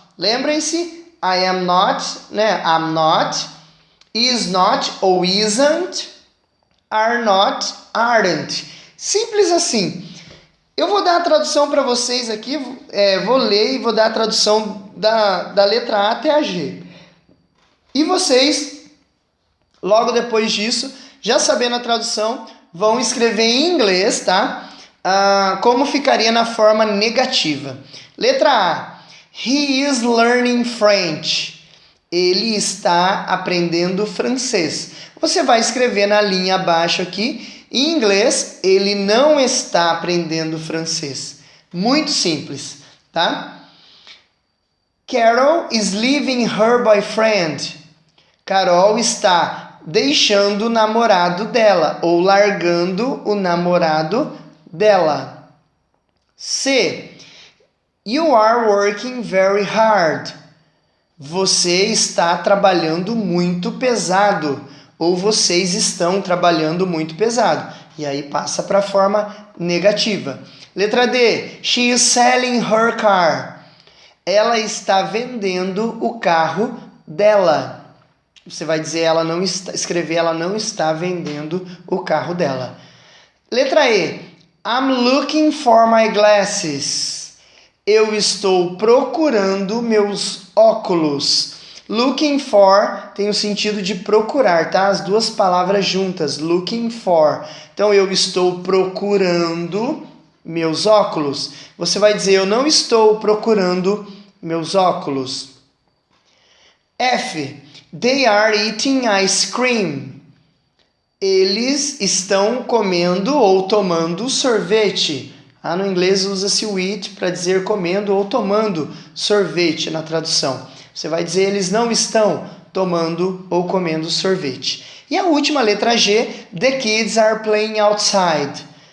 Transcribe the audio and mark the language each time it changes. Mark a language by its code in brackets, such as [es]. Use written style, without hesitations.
[pt] Lembrem-se, [en] I am not, né, I'm not, is not ou isn't, are not, aren't. [pt] Simples assim. Eu vou dar a tradução para vocês aqui, vou ler e vou dar a tradução da letra A até a G. E vocês, logo depois disso, já sabendo a tradução, vão escrever em inglês, tá? Como ficaria na forma negativa. Letra A. [en] He is learning French. [pt] Ele está aprendendo francês. Você vai escrever na linha abaixo aqui, em inglês, ele não está aprendendo francês. Muito simples, tá? [en] Carol is leaving her boyfriend. [pt] Carol está deixando o namorado dela ou largando o namorado dela. C. [en] You are working very hard. [pt] Você está trabalhando muito pesado. Ou vocês estão trabalhando muito pesado. E aí passa para a forma negativa. Letra D. [en] She is selling her car. [pt] Ela está vendendo o carro dela. Você vai dizer escrever ela não está vendendo o carro dela. Letra E. [en] I'm looking for my glasses. [pt] Eu estou procurando meus óculos. Looking for tem o sentido de procurar, tá? As duas palavras juntas, looking for. Então, eu estou procurando meus óculos. Você vai dizer, eu não estou procurando meus óculos. F. [en] They are eating ice cream. [pt] Eles estão comendo ou tomando sorvete. No inglês usa-se o eat para dizer comendo ou tomando sorvete na tradução. Você vai dizer eles não estão tomando ou comendo sorvete. E a última, letra G, [en] the kids are playing outside.